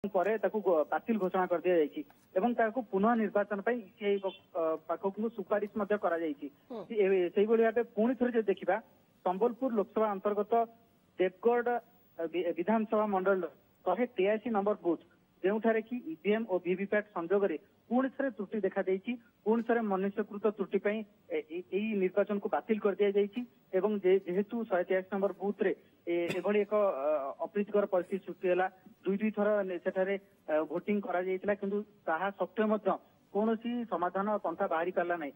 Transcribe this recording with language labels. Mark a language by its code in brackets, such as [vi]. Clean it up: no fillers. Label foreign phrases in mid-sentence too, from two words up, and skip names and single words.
[or] ପରେ ତାକୁ ବାତିଲ ଘୋଷଣା କରି ଦିଆଯାଇଛି ଏବଂ ତାକୁ ପୁନଃ ନିର୍ବାଚନ ପାଇଁ ଇସିଆଇ ପାଖକୁ ସୁପାରିଶ ମଧ୍ୟ କରାଯାଇଛି। ସେଇଭଳି ଭାବେ ପୁଣି ଥରେ ଯଦି ଦେଖିବା ସମ୍ବଲପୁର ଲୋକସଭା ଅନ୍ତର୍ଗତ ଦେବଗଡ଼ ବିଧାନସଭା ମଣ୍ଡଳ 183 ନମ୍ବର ବୁଥ ଯେଉଁଠାରେ କି ଇଭିଏମ୍ ଓ ଭିଭିପ୍ୟାଟ୍ ସଂଯୋଗରେ ପୁଣି ଥରେ ତ୍ରୁଟି ଦେଖାଦେଇଛି। ପୁଣି ଥରେ ମନୁଷ୍ୟକୃତ ତ୍ରୁଟି ପାଇଁ ଏହି ନିର୍ବାଚନକୁ ବାତିଲ କରିଦିଆଯାଇଛି ଏବଂ ଯେହେତୁ 183 ନମ୍ବର ବୁଥରେ ଏଭଳି ଏକ ଅପ୍ରୀତିକର ପରିସ୍ଥିତି ସୃଷ୍ଟି ହେଲା, ଦୁଇ ଥର ସେଠାରେ ଭୋଟିଂ କରାଯାଇଥିଲା କିନ୍ତୁ ତାହା ସତ୍ତ୍ୱେ ମଧ୍ୟ କୌଣସି ସମାଧାନ ପନ୍ଥା ବାହାରି ପାରିଲା ନାହିଁ।